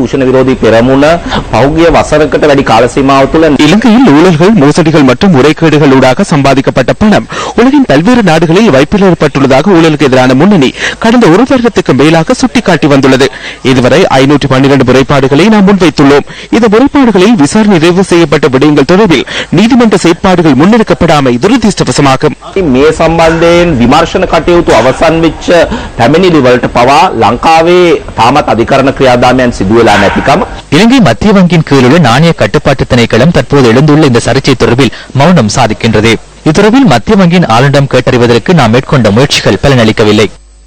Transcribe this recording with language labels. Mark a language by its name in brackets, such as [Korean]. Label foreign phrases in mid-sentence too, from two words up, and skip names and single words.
[Tamil] இலங்கையில் ஊழல்கள், மோசடிகள் மற்றும் முறைகேடுகள் ஊடாக சம்பாதிக்கப்பட்ட பணம் உலகின் பல்வேறு நாடுகளில் வைப்பில் ஏற்பட்டுள்ளதாக ஊழலுக்கு எதிரான முன்னணி கடந்த 1 வருடத்துக்கு மேலாக சுட்டிக்காட்டி வந்துள்ளது. இதுவரை 512 முறைப்பாடுகளை நாம் முன்வைத்துள்ளோம். இந்த முறைப்பாடுகளில் விசாரணை நிறைவு செய்யப்பட்ட விடயங்கள் தொடர்பில் நீதிமன்ற செயற்பாடுகள் முன்னெடுக்கப்படாமை துரதிர்ஷ்டவசமாகும். [Sinhala] මේ සම්බන්ධයෙන් විමර්ශන කටයුතු අවසන් වෙච්ච පැමිණිලි වලට පවා ලංකාවේ තාමත් අධිකරණ ක්‍රියාදාමයන් සිදු වෙලා නැතිකම [Tamil] இலங்கை மத்திய வங்கியின் கீழுள்ள நாணய கட்டுப்பாட்டு திணைக்களம் தற்போது எழுந்துள்ள இந்த சர்ச்சை தொடர்பில் மௌனம் சாதிக்கின்றது. இத்தொடர்பில் மத்திய வங்கியின் ஆளுநரிடம் கேட்டறிவதற்கு நாம் மேற்கொண்ட முயற்சிகள் பலனளிக்கவில்லை.